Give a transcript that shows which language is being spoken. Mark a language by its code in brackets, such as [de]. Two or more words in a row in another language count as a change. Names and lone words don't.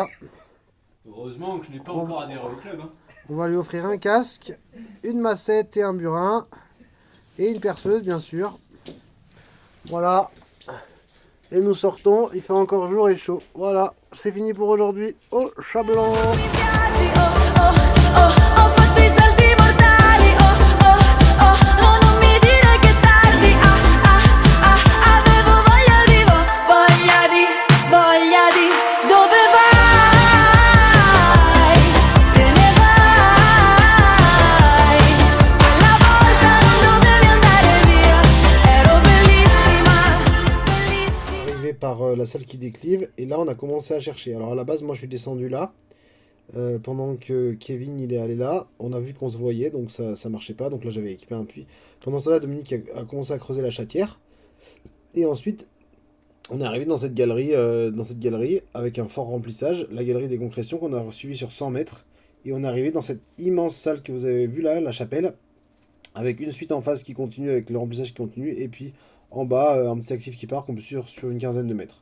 [fr] Heureusement que je n'ai pas encore adhéré au club. Hein. On va lui offrir un casque, une massette et un burin. Et une perceuse, bien sûr. Voilà. Et nous sortons. Il fait encore jour et chaud. Voilà. C'est fini pour aujourd'hui au Chat-Blanc. [it] Ho fatto i salti mortali, no, non mi dire che è tardi, avevo voglia di dove vai, te ne vai, quella volta non dovevi andare via, ero bellissima, bellissima. [fr] Arrivé par la salle qui déclive. Et là, on a commencé à chercher. Alors à la base, moi, je suis descendu là. Pendant que Kevin il est allé là, on a vu qu'on se voyait, donc ça marchait pas, donc là j'avais équipé un puits. Pendant ça, là, Dominique a commencé à creuser la chatière, et ensuite on est arrivé dans cette galerie avec un fort remplissage, la galerie des concrétions qu'on a suivi sur 100 mètres, et on est arrivé dans cette immense salle que vous avez vue là, la chapelle, avec une suite en face qui continue, avec le remplissage qui continue, et puis en bas un petit actif qui part qu'on peut suivre sur une quinzaine de mètres.